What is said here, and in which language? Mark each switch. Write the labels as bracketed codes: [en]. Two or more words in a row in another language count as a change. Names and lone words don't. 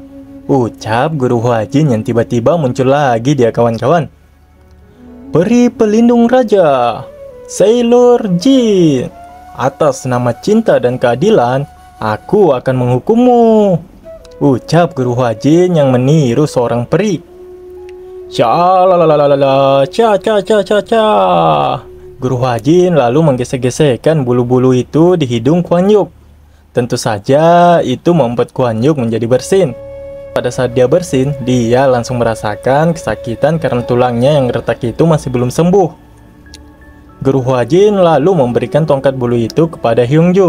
[id] Ucap guru Hwajin yang tiba-tiba muncul lagi dia kawan-kawan. Peri pelindung raja, Sailor Jin. Atas nama cinta dan keadilan, aku akan menghukummu. Ucap guru Hwajin yang meniru seorang peri. Shalalalalala, cha cha cha cha cha. Guru Hwajin lalu menggesek-gesekkan bulu-bulu itu di hidung Kuan Yuk. Tentu saja itu membuat Kuan Yuk menjadi bersin. Pada saat dia bersin, dia langsung merasakan kesakitan karena tulangnya yang retak itu masih belum sembuh. Guru Hwajin lalu memberikan tongkat bulu itu kepada Hyungjo.